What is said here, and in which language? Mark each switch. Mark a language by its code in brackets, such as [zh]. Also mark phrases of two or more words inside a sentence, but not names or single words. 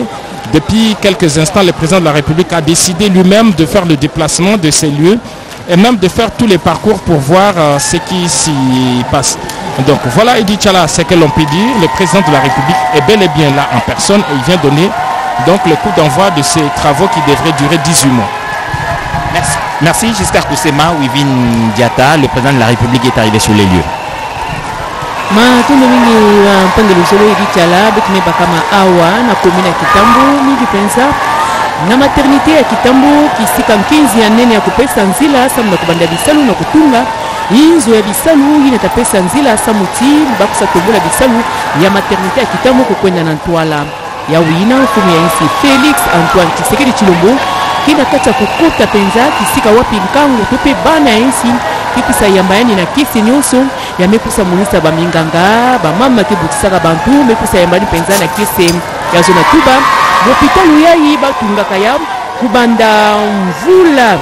[fr] Depuis quelques instants, le président de la République a décidé lui-même de faire le déplacement de ces lieux et même de faire tous les parcours pour voir ce qui s'y passe. Donc voilà Eddy Tchala, c'est que l'on peut dire. Le président de la République est bel et bien là en personne et il vient donner donc le coup d'envoi de ces travaux qui devraient durer 18 mois. Merci. Merci Giscard Koussema. Wivin Diata, le président de la République est arrivé sur les lieux. [ktu] Matunda mingi wa mpande lusolo Eddy Tchala betime bakama awa na commune ya Kitambo mingi pensa na maternité ya Kitambo kisika 15 ya nene ya kupesa nzila samu na kubanda bisalu na kutunga inzo ya bisalu inatapesa nzila samuti bakusa tombola bisalu ya maternité ya Kitambo kukwenda na Ntwala ya wina mfumu ya insi Felix Antoine Tshisekedi Tshilombo kina kata kukuta penza kisika wapi nkango tupe bana ya insi kipisa yambayani na kisi nyonso ya mekusa munisa baminganga bamama kibutisaka bantu mekusa yambani penza na kisi ya zona tuba l'hôpital yayi batungaka ya kubanda mvula